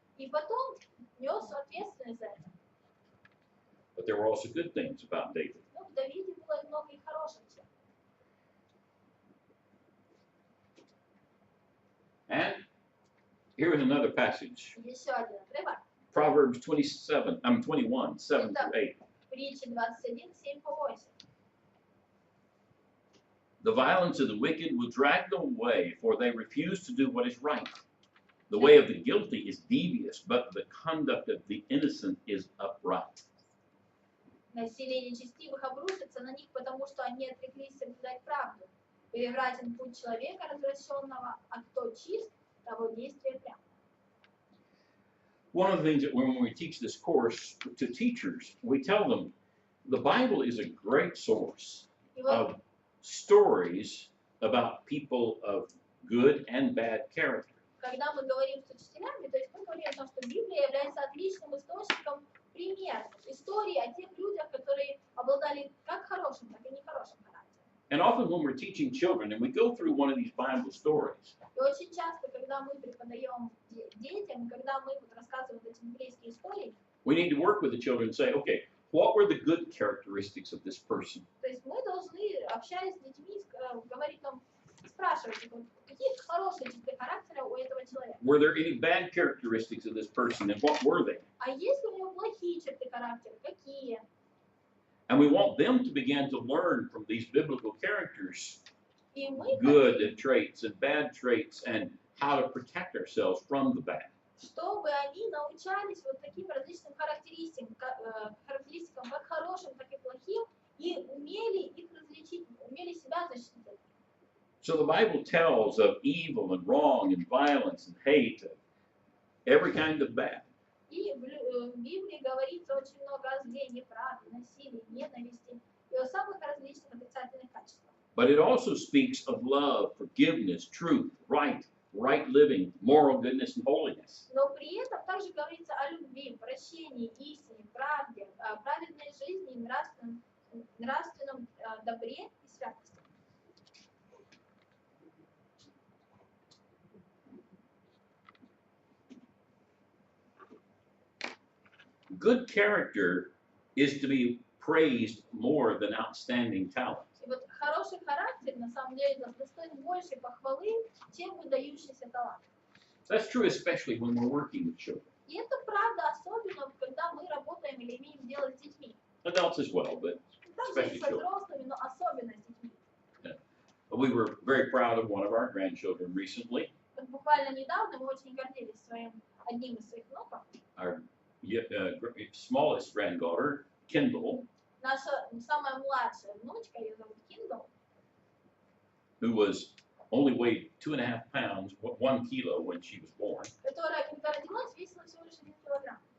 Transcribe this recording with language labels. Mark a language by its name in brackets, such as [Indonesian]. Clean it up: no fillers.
[Russian] И потом нес ответственность за это. [English] But there were also good things about David. [Russian] Ну, в Давиде было много и хороших черт. [English] And here is another passage, [Russian] Еще один отрывок. [English] Proverbs 21, 7 through 8. [Russian] Притчи 21, 7 по 8. [English] The violence of the wicked will drag them away, for they refuse to do what is right. The way of the guilty is devious, but the conduct of the innocent is upright. [Russian] Насилие нечестивых обрушится на них, потому что они отреклись соблюдать правду. Превратен путь человека развращенного, а кто чист, того действие прямо. [English] One of the things that when we teach this course to teachers, we tell them the Bible is a great source [Russian] И вот [English] of stories about people of good and bad character. [Russian] когда мы говорим с учителями, то есть мы говорим о том, что Библия является отличным источником примеров, истории о тех людях, которые обладали как хорошим, так и нехорошим характером. [English] And often when we're teaching children and we go through one of these Bible stories, [Russian] И очень часто, когда мы преподаем детям, когда мы вот рассказываем эти библейские истории, [English] we need to work with the children and say, okay, what were the good characteristics of this person? [Russian] то есть мы должны, общаясь с детьми, говорить им, спрашивать их, вот, какие хорошие черты характера у этого человека. [English] Were there any bad characteristics of this person and what were they? [Russian] А есть ли у него плохие черты характера? Какие? [English] And we want them to begin to learn from these biblical characters [Russian] И мы [English] good [Russian] хотим, [English] traits and bad traits and how to protect ourselves from the bad. [Russian] чтобы они научались вот таким различным характеристикам, как хорошим, так и плохим, и умели их различить, умели себя защитить. [English] So the Bible tells of evil and wrong and violence and hate, every kind of bad. [Russian] И в Библии говорится очень много о зле, неправде, насилии, ненависти и о самых различных отрицательных качествах. [English] But it also speaks of love, forgiveness, truth, right living, moral goodness, and holiness. [Russian] Но при этом также говорится о любви, прощении, истине, правде, праведной жизни, нравственном добре и святости. [English] Good character is to be praised more than outstanding talent. [Russian] И вот хороший характер, на самом деле, достоин большей похвалы, чем выдающийся талант. [English] That's true especially when we're working with children. [Russian] И это правда, особенно, когда мы работаем или имеем дело с детьми. [English] Adults as well, but [Russian] Также и со [English] children. [Russian] взрослыми, но особенно с детьми. [English] We were very proud of one of our grandchildren recently. [Russian] Вот буквально недавно мы очень гордились одним из своих внуков. [English] Our smallest granddaughter, Kendall, [Russian] Наша самая младшая внучка, ее зовут Киндл, [English] who was only weighed 2.5 pounds, 1 kilo when she was born, [Russian] которая, когда родилась, весила всего лишь 1 килограмм.